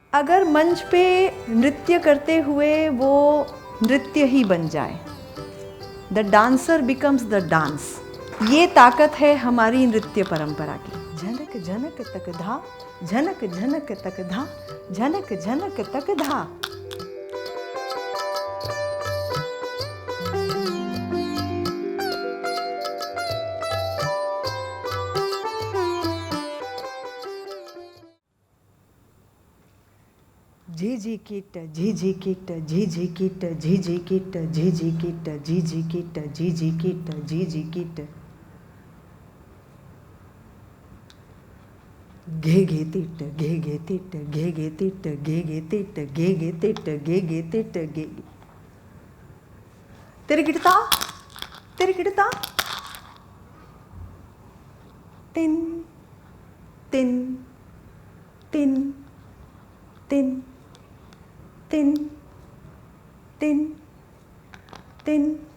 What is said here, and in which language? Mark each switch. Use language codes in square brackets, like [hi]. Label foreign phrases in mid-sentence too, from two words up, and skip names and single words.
[hi] अगर मंच पे नृत्य करते हुए वो नृत्य ही बन जाए, [en] the dancer becomes the dance. [hi] ये ताकत है हमारी नृत्य परंपरा की। झनक झनक तक धा, झनक झनक तक धा, झनक झनक तक धा। झिझी किट झिझी किट झिझी किट झिझी किट झिझी किट झिझी किट झिझी किट झिझी किट। घे घे तिट घे घे तिट घे घे तिट घे घे तिट घे घे तिट घे घे तिट घे। तिरगिड़ता तिरगिड़ता, तिन तिन तिन तिन तिन तिन तिन।